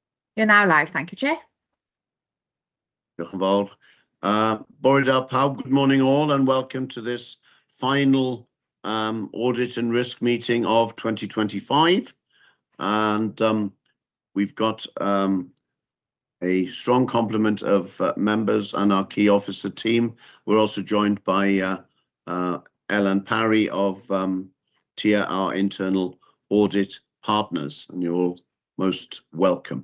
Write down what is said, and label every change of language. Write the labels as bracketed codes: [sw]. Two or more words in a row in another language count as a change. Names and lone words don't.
[en] You're now live, thank you, Chair. [cy] Diolch yn fawr. Bore da pawb, [en] good morning all and welcome to this final audit and risk meeting of 2025. And we've got a strong complement of members and our key officer team. We're also joined by Ellen Parry of TIA, our internal audit partners, and you're all most welcome.